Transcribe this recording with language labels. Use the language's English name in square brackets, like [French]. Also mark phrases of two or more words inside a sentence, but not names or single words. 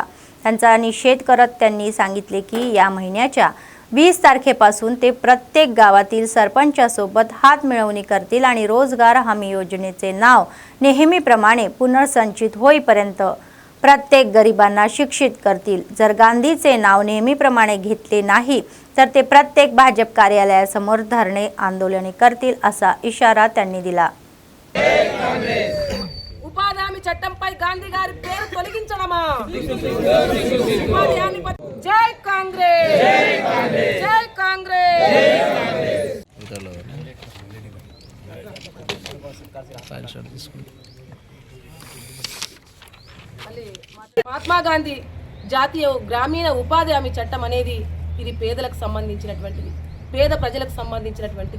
[Marathi] त्यांचा निषेध करत त्यांनी सांगितले की या महिन्याच्या 20 तारखेपासून ते प्रत्येक गावातील सरपंचासोबत हात मिळवणी करतील आणि रोजगार हमी योजनेचे नाव नेहमीप्रमाणे पुनर्संचित होईपर्यंत प्रत्येक गरिबांना शिक्षित करतील। जर गांधीचे नाव नेहमीप्रमाणे घेतले नाही तर ते प्रत्येक भाजप कार्यालयासमोर धरणे आंदोलने करतील, असा इशारा त्यांनी दिला। [Telugu] ఉపాధి హామీ చట్టంపై గాంధీ గారి పేరు తొలగించడమా? ఉపాధి హామీ జై కాంగ్రెస్, జై కాంగ్రెస్। మహాత్మా గాంధీ జాతీయ గ్రామీణ ఉపాధి హామీ చట్టం అనేది ఇది పేదలకు సంబంధించినటువంటిది, పేద ప్రజలకు సంబంధించినటువంటిది।